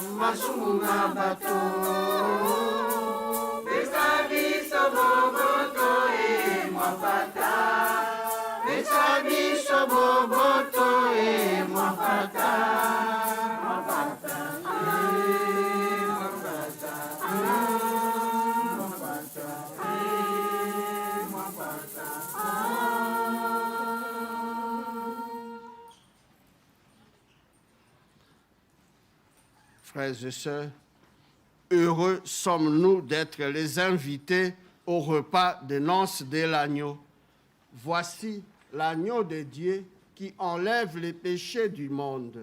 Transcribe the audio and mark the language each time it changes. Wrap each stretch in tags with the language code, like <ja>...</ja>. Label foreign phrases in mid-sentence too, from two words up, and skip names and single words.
<ln>masumu na bato. Pesa biso boboto e mwapata. Pesa biso boboto e mwapata. Mwapata e mwapata. Mwapata e mwapata.</ln> <fr>Frères et sœurs, heureux sommes-nous d'être les invités au repas de noces de l'agneau. Voici l'agneau de Dieu qui enlève les péchés du monde.</fr>